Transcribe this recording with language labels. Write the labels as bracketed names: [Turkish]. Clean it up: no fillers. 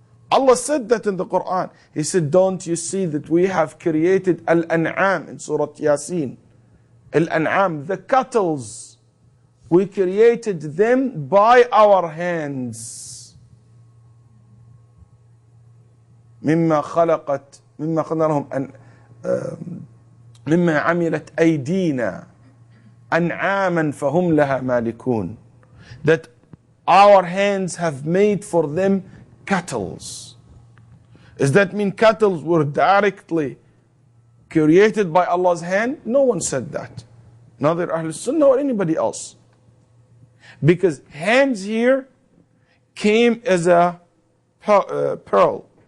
[English] Allah said that in the Quran. He said, don't you see that we have created Al-An'am in Surah Yasin. Al-An'am, the cattle. We created them by our hands. [Arabic] مما قلنا لهم مما عملت أيدينا أنعاما فهم لها مالكون. [English] That our hands have made for them cattle. Does that mean cattle were directly created by Allah's hand? No one said that. Neither Ahl Sunnah or anybody else. Because hands here came as a pearl.